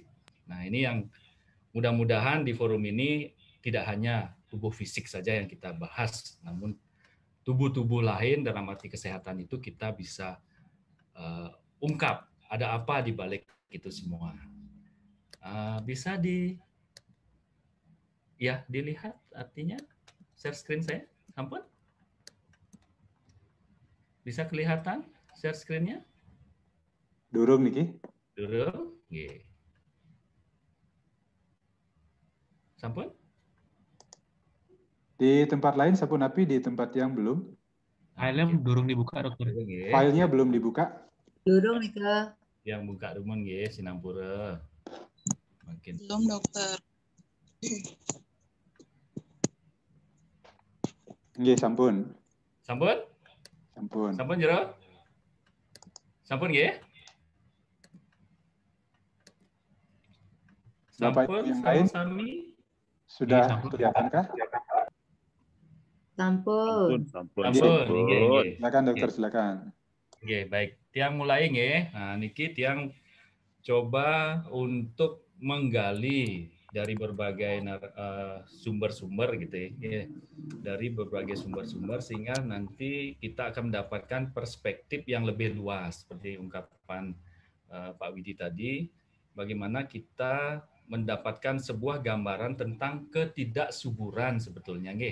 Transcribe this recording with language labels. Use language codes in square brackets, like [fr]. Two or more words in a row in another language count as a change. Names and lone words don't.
[id] Nah, ini yang mudah-mudahan di forum ini tidak hanya tubuh fisik saja yang kita bahas, namun tubuh-tubuh lain dalam arti kesehatan itu kita bisa ungkap ada apa di balik itu semua. Bisa dilihat artinya [en] share screen [id] saya, ampun. Bisa kelihatan [en] share screen- [id] nya? [ban] Durung niki. Durung, nggih. Sampun? [id] Di tempat lain [ban] sampun api, [id] di tempat yang belum. Filenya durung dibuka, Dokter. Filenya belum dibuka. [ban] Durung nih ke. Yang buka rumun nggih Sinampura. Makin. [id] Belum, Dokter. [ban] Nggih, sampun. Sampun? Sampun. Sampun jero? Sampun nggih? Bapak Sampun [id] yang lain [ban] sami? [id] Sudah kelihatankah? [ban] Sampun. Sampun. [id] Silakan dokter, silakan. Oke, baik. [ban] Tiang mulai nggih. [id] Nah, niki tiang coba untuk menggali dari berbagai sumber-sumber gitu ya. Dari berbagai sumber-sumber sehingga nanti kita akan mendapatkan perspektif yang lebih luas seperti ungkapan Pak Widi tadi, bagaimana kita mendapatkan sebuah gambaran tentang ketidaksuburan sebetulnya nggih.